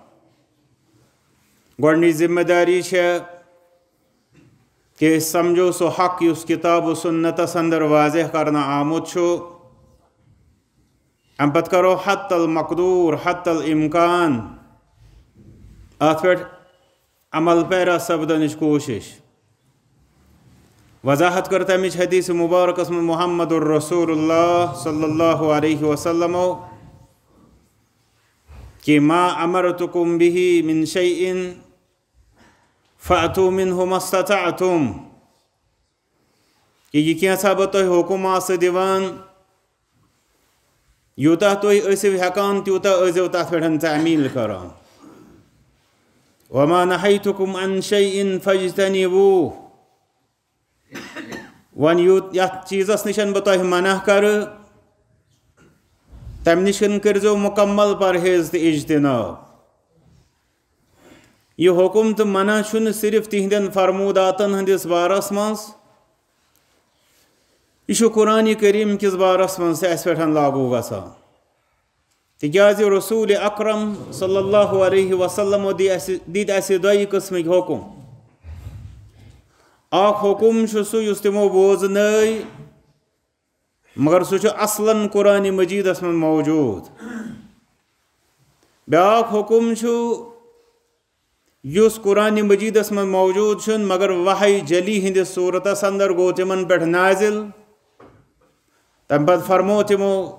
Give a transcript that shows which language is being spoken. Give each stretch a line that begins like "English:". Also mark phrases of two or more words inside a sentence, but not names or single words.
Kashmiri: گۄڈنِچ ذمہ داری کہ سمجھو سو حق اس کتاب و سنتس اندر واضح کرنا آمت ام پت کرو حت المقدور حت الامکان ات پہ عمل پیرا سپدنچ کوشش وضاحت کر تمچ حدیث مبارکس من محمد الرسول اللہ
Arabic: صلی اللہ علیہ وسلم
Kashmiri: کہ
Arabic: ما امرتکم به من شیء فأتوا منه ما استطعتم
Kashmiri: کہ یہ کینسا بہ تہ حکم آس دیوان یوتہ تُہۍ ٲسِو ہیکان تیوتہ ٲسِو تتھ پٮ۪ٹھ تعمیل کران
Arabic: وما نہیتکم عن شیء فاجتنبوه
Kashmiri: ون یت چیزس نشن بہ تہ منع کر تم نشن کرزو مکمل پرہیز تو اجتناب یہ حکم تو منع چھن صرف تہندین فرموداتن ہندس بارس مز یہ قرآن کریم کس بارس مز اس پہ لاگو گسان تکیاز رسول اکرم
Arabic: صلی اللہ علیہ وسلم
Kashmiri: دید اسی دئی قسمک حکم اخ حکم سہ یس تمو بوزنائی مگر سہ اصلاً قرآن مجیدس من موجود بیاکھ حکم یس قرآن مجیدس من موجود مگر وحی جلی ہندس صورتس اندر گو تمن پہ نازل تم پت فرمو تمو